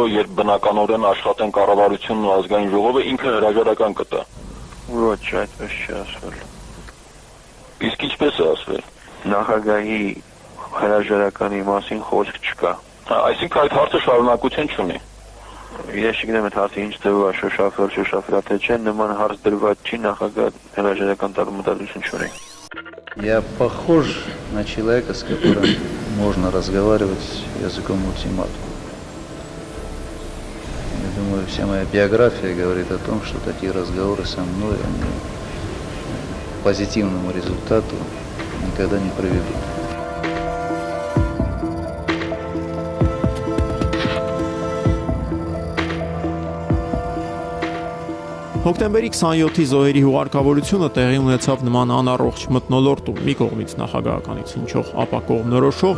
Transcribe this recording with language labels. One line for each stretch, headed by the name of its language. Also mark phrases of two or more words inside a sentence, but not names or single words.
Armenian: երբ բնականորեն աշխատեն կառավարությունն ու ազգային ժողովը, ինքը հրաժարական կտա։ Ոչ, այդպես չի ասվել։ Իսկ ինչպես է ասվել։ Նախագահի հրաժարականի մասին խոսք չկա։ Այսինքն այդ հարցը շարունակություն չունի։ Ես չգիտեմ այդ հարցը ինչ ձևով է շոշափել, թե չէ, նման հարց դրված չի, նախագահ հրաժարական տալու մտադրություն չունի։
Russian: Я похож на человека, с которым можно разговаривать языком ультиматума. Я думаю, вся моя биография говорит о том, что такие разговоры со мной, они к позитивному результату никогда не приведут.
Armenian: Հոկտեմբերի 27-ի զոհերի հուղարկավորությունը տեղի ունեցավ նման անառողջ մթնոլորտում՝ մի կողմից նախագահականից հնչող ապակողմնորոշող,